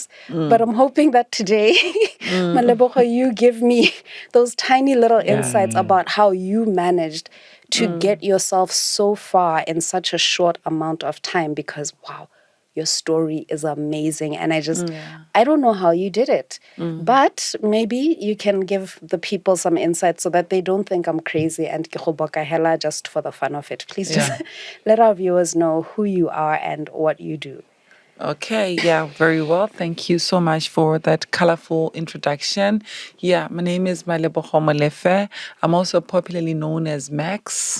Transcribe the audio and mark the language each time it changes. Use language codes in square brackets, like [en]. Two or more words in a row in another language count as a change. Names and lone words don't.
[en] But I'm hoping that today, Malebogo, you give me those tiny little insights about how you managed to get yourself so far in such a short amount of time, because, wow, your story is amazing. And I don't know how you did it, but maybe you can give the people some insight so that they don't think I'm crazy and [tn] ke go boka hela [en] just for the fun of it. Please just let our viewers know who you are and what you do. Okay, yeah, very well. Thank you so much for that colorful introduction. Yeah, my name is Malebogo Molefhe. I'm also popularly known as Max.